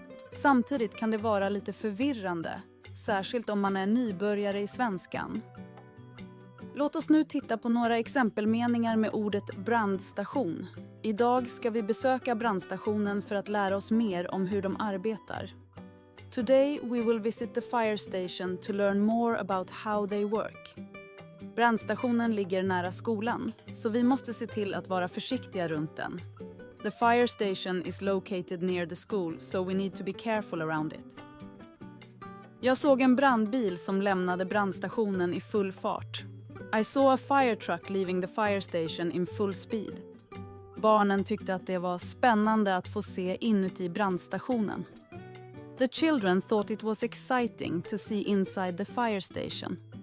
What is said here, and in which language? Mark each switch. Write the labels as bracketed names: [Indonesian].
[Swedish] Samtidigt kan det vara lite förvirrande, särskilt om man är nybörjare i svenskan. Låt oss nu titta på några exempelmeningar med ordet brandstation. Idag ska vi besöka brandstationen för att lära oss mer om hur de arbetar. [English] Today we will visit the fire station to learn more about how they work. [Swedish] Brandstationen ligger nära skolan, så vi måste se till att vara försiktiga runt den. [English] The fire station is located near the school, so we need to be careful around it. [Swedish] Jag såg en brandbil som lämnade brandstationen i full fart. [English] I saw a fire truck leaving the fire station in full speed. [Swedish] Barnen tyckte att det var spännande att få se inuti brandstationen. [English] The children thought it was exciting to see inside the fire station.